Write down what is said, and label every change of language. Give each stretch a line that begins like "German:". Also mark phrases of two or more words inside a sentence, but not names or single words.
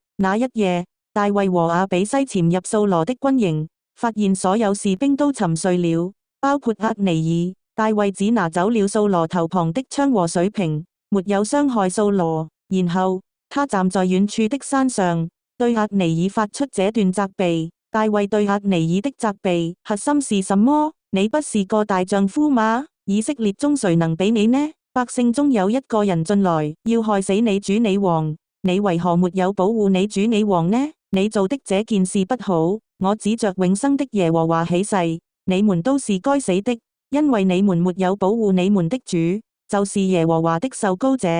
Chinese: 那一夜，大衛和亞比篩潛入掃羅的軍營，發現所有士兵都沉睡了，包括押尼珥。大衛只拿走了掃羅頭旁的槍和水瓶，沒有傷害掃羅。然後他站在遠處的山上，對押尼珥發出這段責備。大衛對押尼珥的責備核心是什麼？你不是個大丈夫嗎？以色列中誰能比你呢？百姓中有一個人進來要害死你主你王，你為何沒有保護你主你王呢？你做的這件事不好，我指着永生的耶和華起誓，你們都是該死的，因為你們沒有保護你們的主，就是耶和華的受膏者。